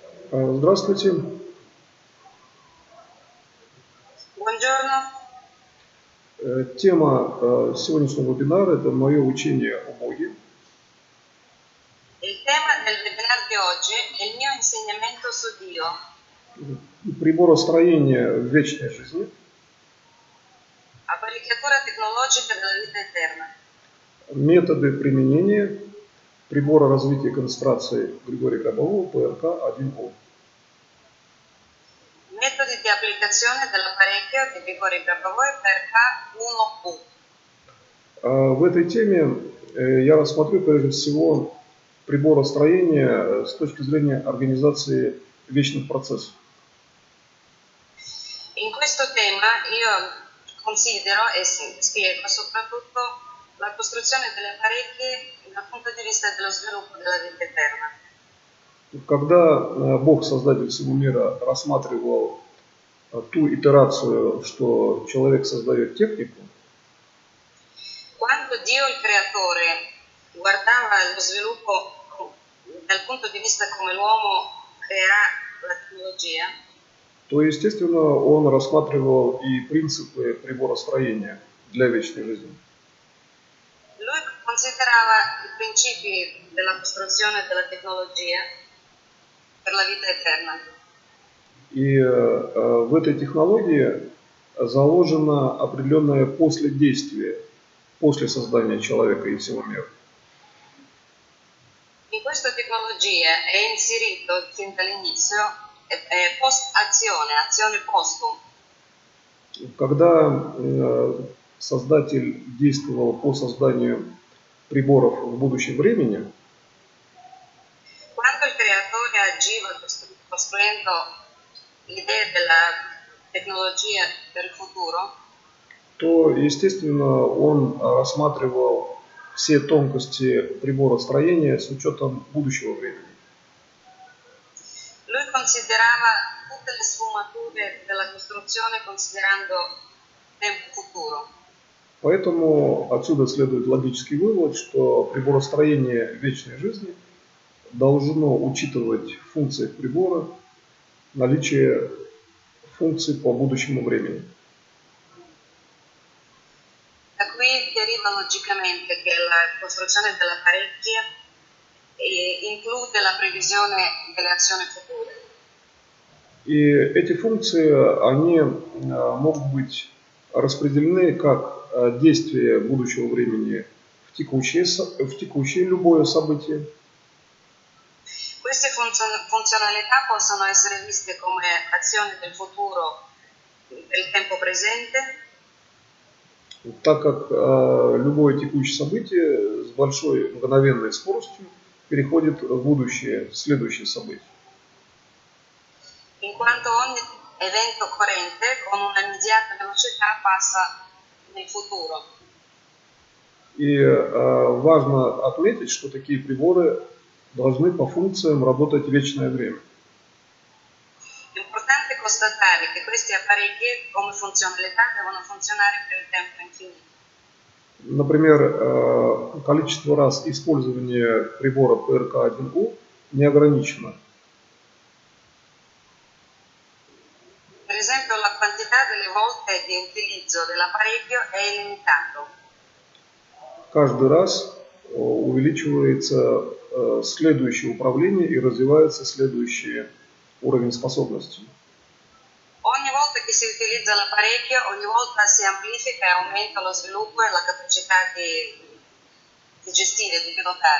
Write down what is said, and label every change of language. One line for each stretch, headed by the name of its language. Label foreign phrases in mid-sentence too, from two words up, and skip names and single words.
Russian: Здравствуйте.
Italian: Buongiorno.
Russian: Тема сегодняшнего вебинара – это мое учение о Боге.
Italian: Il tema del webinar di oggi è il mio insegnamento su Dio.
Russian: Приборостроение в вечной жизни.
Italian: Apparecchiatura tecnologica della vita eterna.
Russian: Методы применения прибора развития концентрации Григория Гробового ПРК-1О.
Italian: Metodi di applicazione dell'apparecchio di Grigorij Grabovoi PRK-1U.
Russian: В этой теме я рассмотрю прежде всего приборостроение с точки зрения организации вечных процессов.
Italian: In questo tema io considero e spiego soprattutto la costruzione delle apparecchie dal punto di vista dello sviluppo della vita eterna.
Russian: Когда Бог, Создатель всего мира, рассматривал ту итерацию, что человек создает технику,
Italian: Quando Dio il creatore guardava lo sviluppo dal punto di vista come l'uomo crea la tecnologia,
Russian: то, естественно, он рассматривал и принципы приборостроения для вечной жизни.
Italian: lui considerava i principi della costruzione della tecnologia per la vita eterna.
Russian: И в этой технологии заложено определенное последействие после создания человека и всего мира.
Italian: In questa tecnologia è inserito fin dall'inizio post-azione, azione postum.
Russian: Когда Создатель действовал по созданию приборов в будущем времени,
Italian: Quando il creatore agiva costruendo l'idea della tecnologia per il futuro,
Russian: то, естественно, он рассматривал все тонкости приборостроения с учетом будущего времени.
Italian: lui considerava tutte le sfumature della costruzione considerando tempo futuro.
Russian: Поэтому отсюда следует логический вывод, что приборостроение вечной жизни должно учитывать в функциях прибора наличие функций по будущему времени.
Italian: Da qui deriva logicamente che la costruzione dell'apparecchio include la previsione delle azioni future.
Russian: И эти функции, они могут быть распределены как действие будущего времени в текущее любое событие.
Italian: Queste funzionalità possono essere viste come azioni del futuro per il tempo presente,
Russian: так как любое tекущее событие с большой мгновенной скоростью переходит в будущее, в следующее событие.
Italian: in quanto ogni evento corrente con un'immediata velocità passa nel futuro.
Russian: И важно отметить, что такие приборы должны по функциям работать вечное время.
Italian: È importante constatare che questi apparecchi come funzionalità devono funzionare per il tempo infinito.
Russian: Например, количество раз использования прибора ПРК-1У не ограничено.
Italian: Per esempio, la quantità delle volte di utilizzo dell'apparecchio è illimitato.
Russian: Каждый раз увеличивается следующее управление и развивается следующий уровень способностей.
Italian: Ogni volta che si utilizza l'apparecchio, ogni volta si amplifica e aumenta lo sviluppo e la capacità di gestire, di pilotare.